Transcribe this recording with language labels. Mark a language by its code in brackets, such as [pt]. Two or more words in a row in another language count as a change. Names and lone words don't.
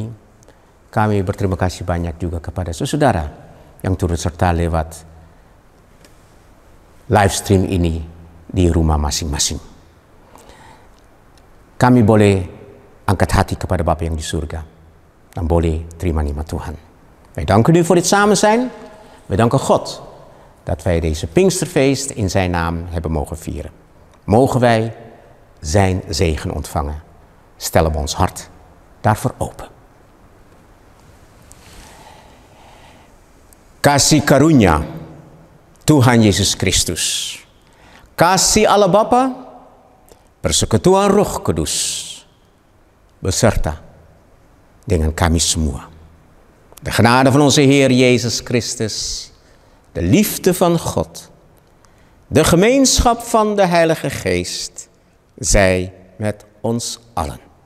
[id] Kami berterima kasih banyak juga kepada saudara yang turut serta lewat [en] live stream [id] ini di rumah masing-masing. Kami boleh angkat hati kepada Bapa yang di surga dan boleh terima nikmat Tuhan. [nl] Wij danken u voor dit samen zijn. We danken God dat wij deze Pinksterfeest in zijn naam hebben mogen vieren. Mogen wij zijn zegen ontvangen. Stellen we ons hart daarvoor open. [id] Kasih karunia Tuhan Yesus Kristus, kasih Allah Bapa, persekutuan Roh Kudus, beserta dengan kami semua. [nl] De genade van onze Heer Jezus Christus, de liefde van God, de gemeenschap van de Heilige Geest, zij met ons allen.